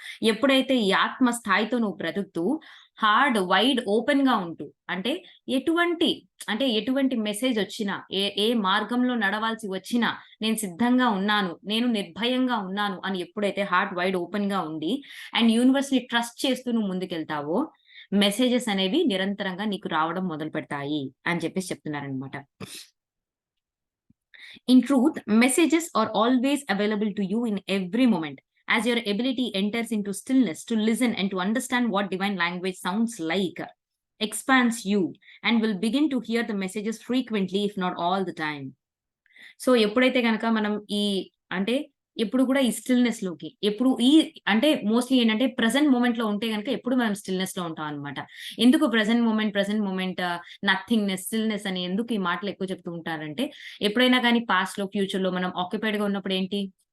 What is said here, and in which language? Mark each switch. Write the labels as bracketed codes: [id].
[te] ఎప్పుడైతే ఈ ఆత్మ స్థాయితో నువ్వు బ్రతుకుతూ, వైడ్ ఓపెన్‌గా ఉంటూ, అంటే ఎటువంటి మెసేజొచ్చినా, ఏ మార్గంలో నడవాల్సి వచ్చినా, నేను సిద్ధంగా ఉన్నాను, నేను నిర్భయంగా ఉన్నాను అని ఎప్పుడైతే హార్ట్ వైడ్ ఓపెన్‌గా ఉండి, అండ్ యూనివర్స్‌ని ట్రస్ట్ చేస్తూ నువ్వు ముందుకెళ్తావో, మెసేజెస్ అనేవి నిరంతరంగా నీకు రావడం మొదలుపెడతాయి అని చెప్పేసి చెప్తున్నారనమాట. [en] In truth, messages are always available to you in every moment. As your ability enters into stillness to listen and to understand what divine language sounds like, expands you and will begin to hear the messages frequently, if not all the time. [te] So, ఎప్పుడైతే గనక మనం అంటే ఎప్పుడు కూడా ఈ స్టిల్‌నెస్‌లోకి అంటే mostly ఏంటంటే present మొమెంట్‌లో ఉంటే గనక ఎప్పుడు మనం స్టిల్‌నెస్‌లో ఉంటాం అన్నమాట. ఎందుకు ప్రెజెంట్ మొమెంట్, నథింగ్‌నెస్, స్టిల్‌నెస్ అని ఎందుకు ఈ మాటలు ఎక్కువ చెప్తూ ఉంటారంటే, ఎప్పుడైనా గాని పాస్ట్‌లో, ఫ్యూచర్‌లో మనం ఆక్యుపైడ్‌గా ఉన్నప్పుడు ఏంటి?